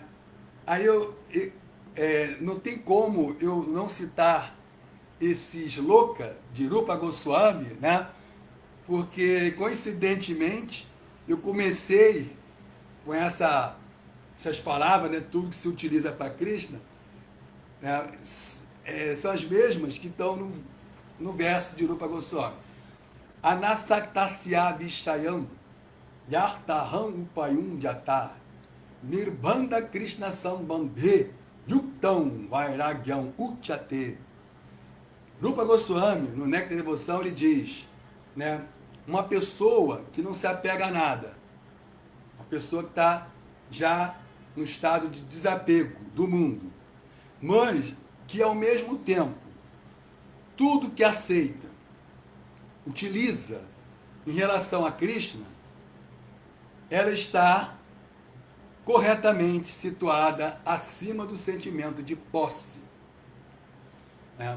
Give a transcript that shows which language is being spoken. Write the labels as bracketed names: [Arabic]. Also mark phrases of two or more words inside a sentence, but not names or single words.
[Portuguese] Aí não tem como eu não citar esses louca de Rupa Goswami, né? Porque coincidentemente eu comecei com essas palavras, né? Tudo que se utiliza para Krishna, né? São as mesmas que estão no verso de Rupa Goswami. [Sanskrit] Anasaktasya Vishayam Yartaham Upayum Jata Nirbanda Krishna Sambandhe Yuktam Vairagyam Uchate. [Portuguese] Rupa Goswami, no Néctar da Devoção, ele diz, né, uma pessoa que não se apega a nada, uma pessoa que está já no estado de desapego do mundo, mas que ao mesmo tempo, tudo que aceita, utiliza em relação a Krishna, ela está corretamente situada acima do sentimento de posse, né?